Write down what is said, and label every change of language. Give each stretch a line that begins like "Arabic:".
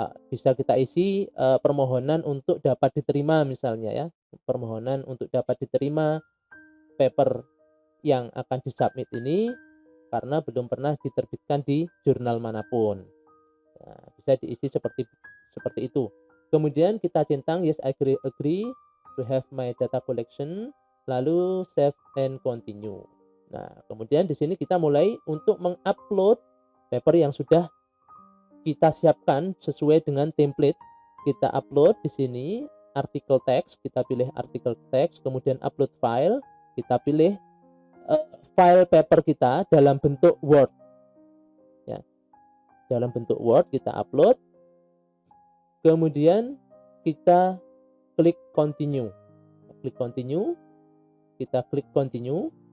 Indonesian: Bisa kita isi permohonan untuk dapat diterima misalnya ya, permohonan untuk dapat diterima paper yang akan disubmit ini karena belum pernah diterbitkan di jurnal manapun. Nah, bisa diisi seperti itu. Kemudian kita centang
English: yes I agree to have my data collection,
Indonesian: lalu
English: save and continue.
Indonesian: Nah, kemudian di sini kita mulai untuk mengupload paper yang sudah kita siapkan sesuai dengan template. Kita upload di sini artikel teks, kita pilih artikel teks, kemudian upload file, kita pilih file paper kita dalam bentuk Word ya, dalam bentuk Word kita upload, kemudian kita klik continue, kita klik continue.